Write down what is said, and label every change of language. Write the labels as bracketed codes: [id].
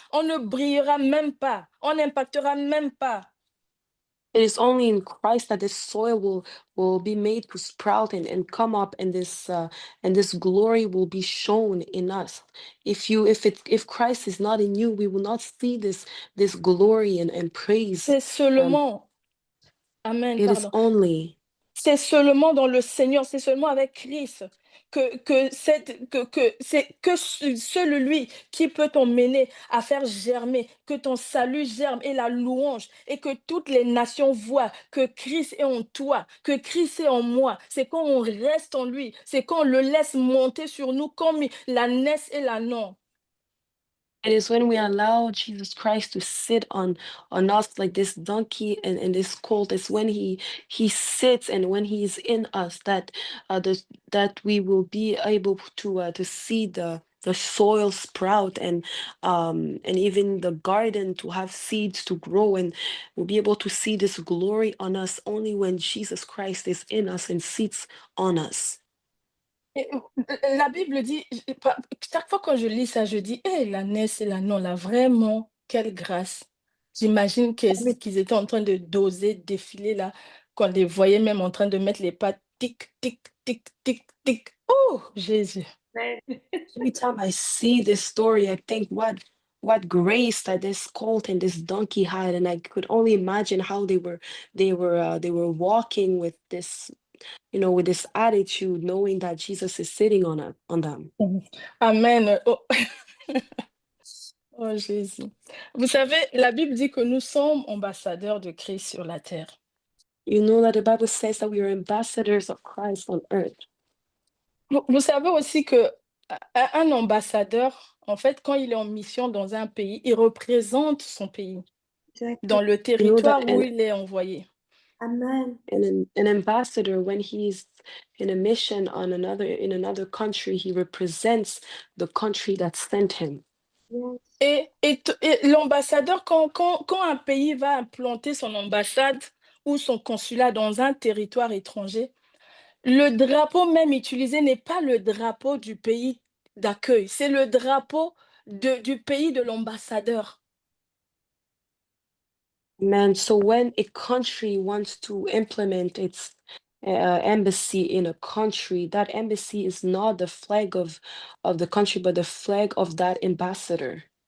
[fr] On ne brillera même pas. On n'impactera même pas. [en] It is only in Christ that this soil will be made to sprout and come up, and this glory will be shown in us. If Christ is not in you, we will not see this glory and praise. [fr] C'est seulement. Amen, [en] It is [fr] pardon. [en] only [fr] C'est seulement dans le Seigneur, c'est seulement avec Christ c'est que seul lui qui peut t'emmener à faire germer, que ton salut germe et la louange, et que toutes les nations voient que Christ est en toi, que Christ est en moi. C'est quand on reste en lui, c'est quand on le laisse monter sur nous comme la naisse et la non. [en] It is when we allow Jesus Christ to sit on us like this donkey and this colt. It's when he sits and when he's in us that that we will be able to see the soil sprout and even the garden to have seeds to grow, and we'll be able to see this glory on us only when Jesus Christ is in us and sits on us. [fr] Et, la Bible dit, chaque fois que je lis ça, je dis, hé, la naisse et la non, là, vraiment, quelle grâce. J'imagine qu'ils étaient en train de doser, défiler là, qu'on les voyait même en train de mettre les pas tic, tic, tic, tic, tic. Oh, Jésus. [en] Every time I see this story, I think what grace that this colt and this donkey had, and I could only imagine how they were walking with this, with this attitude, knowing that Jesus is sitting on them. Amen. Oh. [fr] Oh, Jésus. Vous savez, la Bible dit que nous sommes ambassadeurs de Christ sur la terre. [en] You know that the Bible says that we are ambassadors of Christ on earth. [fr] Vous savez aussi que un ambassadeur, en fait, quand il est en mission dans un pays, il représente son pays dans le territoire où il est envoyé. Amen. [en] An ambassador, when he's in a mission in another country, he represents the country that sent him. Yes. [fr] Et l'ambassadeur, quand un pays va implanter son ambassade ou son consulat dans un territoire étranger, le drapeau même utilisé n'est pas le drapeau du pays d'accueil, c'est le drapeau du pays de l'ambassadeur. [en] Man, so when a country wants to implement its embassy in a country, that embassy is not the flag of the country, but the flag of that ambassador.